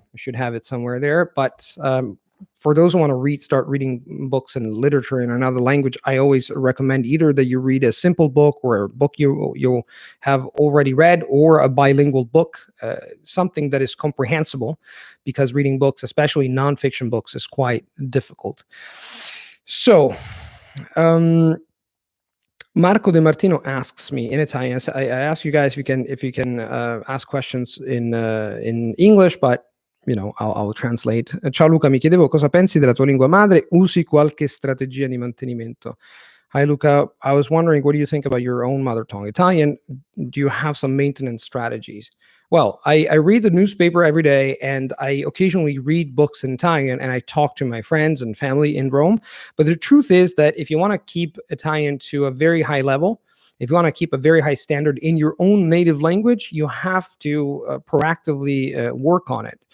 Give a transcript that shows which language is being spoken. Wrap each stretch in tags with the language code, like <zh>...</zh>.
<en>I should have it somewhere there. But for those who want to start reading books and literature in another language, I always recommend either that you read a simple book, or a book you'll have already read, or a bilingual book, something that is comprehensible, because reading books, especially nonfiction books, is quite difficult. So Marco De Martino asks me in Italian. I ask you guys if you can ask questions in English, but I'll translate.</en> <it>Ciao Luca, mi chiedevo cosa pensi della tua lingua madre, usi qualche strategia di mantenimento?</it> <en>Hi Luca, I was wondering, what do you think about your own mother tongue, Italian? Do you have some maintenance strategies? Well, I read the newspaper every day, and I occasionally read books in Italian, and I talk to my friends and family in Rome. But the truth is that if you want to keep Italian to a very high level, if you want to keep a very high standard in your own native language, you have to proactively work on it.</en>